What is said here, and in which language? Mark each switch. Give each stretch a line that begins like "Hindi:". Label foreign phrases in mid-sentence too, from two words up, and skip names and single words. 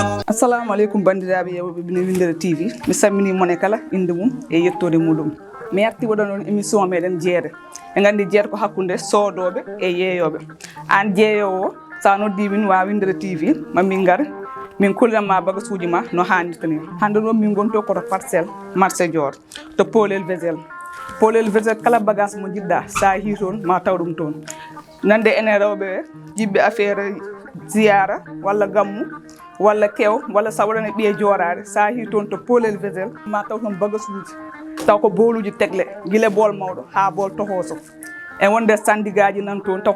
Fula: Assalamu alaikum bandiraɓe yewɓe bine Windere TV mi sammini mone kala inde mum e yettode muɗum mi arti waɗan on émission meɗen jeere e gandi jeere ko hakkude soodoɓe e yeeyoɓe an jeeyowo sa noddi min wa Windere TV mamin gar min kollanma bagasuji ma no hannirta ni hande ɗo min gonto koto parcelle marché Dior to Polel Vésel kala bagage mo jiɗɗa sa hi toon ma taw ɗum toon nande enen rewɓe jiɓɓe affaire ziyara walla gammu walla kew walla sa waɗane ɓiye joorade sa hi toon to Polel Vésel ma taw toon bagasuji taw ko boluji tegle guila bool mawɗo ha bool tohoso e wonde sandigaji nan toon taw ko